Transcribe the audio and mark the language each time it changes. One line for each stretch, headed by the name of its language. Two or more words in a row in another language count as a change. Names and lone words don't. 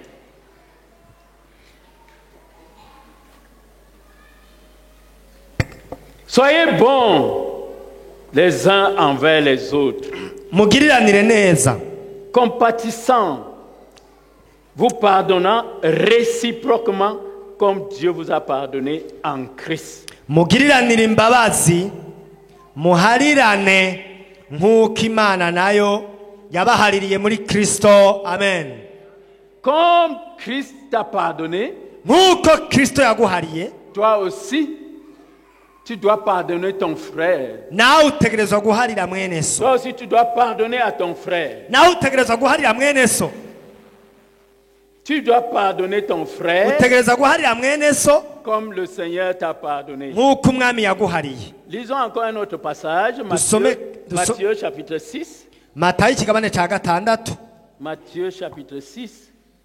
French: Soyez bons les uns envers les autres. Compatissants, vous pardonnant réciproquement comme Dieu vous a pardonné en Christ.
Rundi: Mugiriranire imbabazi, muharirane nk'uko Imana nayo yabahaririye muri Kristo. Amen.
French: Comme Christ t'a pardonné,
Rundi: nk'uko Kristo yaguhariye,
French: toi aussi tu dois pardonner ton frère.
Rundi: Nawe utegerezwa guharira mwene so.
French: Toi aussi tu dois pardonner à ton frère.
Rundi: Nawe utegerezwa guharira mwene so.
French: Tu dois pardonner ton frère comme le Seigneur t'a pardonné. Lisons encore un autre passage, Matthieu chapitre 6. Matthieu chapitre 6.